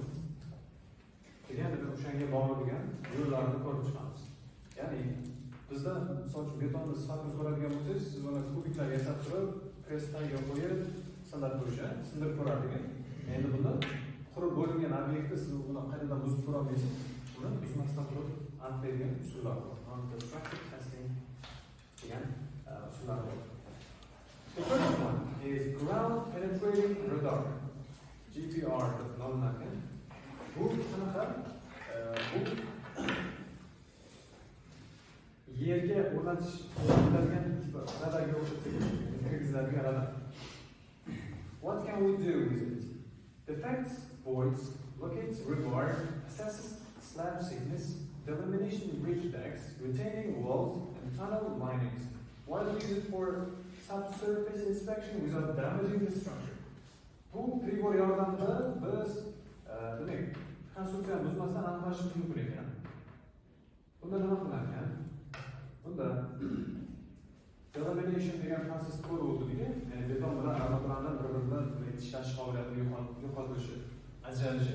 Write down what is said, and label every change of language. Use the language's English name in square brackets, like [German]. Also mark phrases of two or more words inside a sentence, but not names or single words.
[Uzbek] Degan o'shanga bog'liq yo'llarni ko'rib chiqamiz. Ya'ni bizda misol uchun betonni sifatini ko'radigan bo'lsangiz, siz uni kubiklar yasab turib, press-tagiga qo'yib, standart bo'yicha sindirib ko'radigan. Endi bunda qurib bo'lingan obyektni siz uni qaytadan buzib ko'ra olmaysiz. Uni buzmasdan turib aniqlaydigan usullar bor. [English] Non-destructive testing [Uzbek] degan usullar bor. [English] The first one is ground penetrating radar, GPR [Uzbek] deb nomlangan. Bu qanaqa? Bu yerga o'rnatish qilinadigan radarga o'xshatadigan radar. [English] What can we do with it? Detects voids, locates rebar, assesses slab thickness, delimitation bridge decks, retaining walls, and tunnel linings. Why do we use it for subsurface inspection without damaging the structure? [Uzbek] Bu pribor yordamida biz demak konstruksiyani buzmasdan aniqlashimiz mumkin ekan. Bunda nima qilingan? Bunda delamination degan prosess ko'rildi, ya'ni beton bilan armaturani bir-biridan ishlash qobiliyatini yo'qotishi, ajralishi.